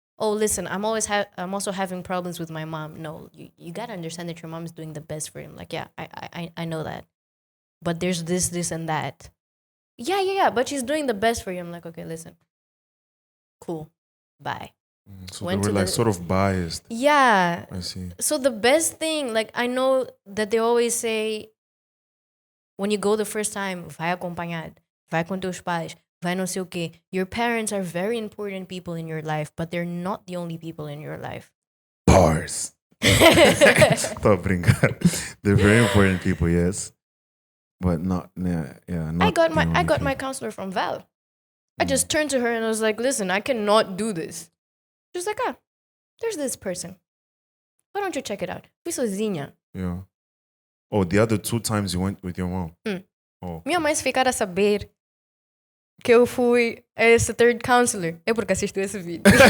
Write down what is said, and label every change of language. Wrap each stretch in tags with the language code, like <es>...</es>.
<en>Oh, listen, I'm also having problems with my mom. No, you gotta understand that your mom is doing the best for him. Like, yeah, I know that. But there's this, and that. Yeah, but she's doing the best for you. I'm like, okay, listen. Cool. Bye. So they were like sort of biased. Yeah. I see. So the best thing, like I know that they always say, when you go the first time,</en> <pt>vai acompanhado, vai com teus pais, vai não sei o quê.</pt> <en>Your parents are very important people in your life, but they're not the only people in your life.</en> <pt>Bars. Tô brincando.</pt> <en>They're very important people, yes. But not, not I got my counselor from Val. I just turned to her and I was like, listen, I cannot do this. She was like, there's this person. Why don't you check it out?</en> <pt>Fui sozinha.</pt> <en>Yeah. Oh, the other 2 times you went with your mom? Oh.</en> <pt>Minha mãe, se ficar a saber que eu fui a esse</pt> <en>third counselor,</en> <pt>é porque assistiu esse vídeo.</pt>